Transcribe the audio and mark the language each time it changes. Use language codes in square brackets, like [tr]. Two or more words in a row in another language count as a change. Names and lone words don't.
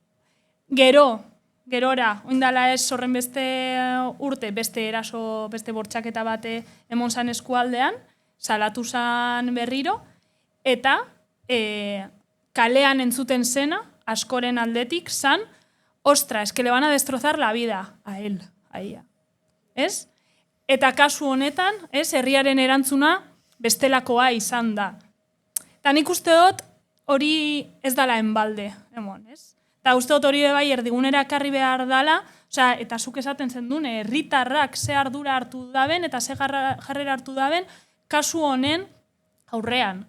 [eu] Gerora, oindala ez horren beste urte, beste eraso, beste bortxaketa bate emon zan eskualdean, salatu zan berriro, eta kalean entzuten zena, askoren aldetik, zan, ostra, [es] es que le van a destrozar la vida a él, a ella. [eu] Ez? Eta kasu honetan, herriaren erantzuna bestelakoa izan da. Eta nik uste dut hori ez dala enbalde, emon, ez? Eta uste dut hori bai erdigunera ekarri behar dala, eta zuk esaten zendun, herritarrak ze ardura hartu daben eta ze jarrera hartu daben kasu honen aurrean.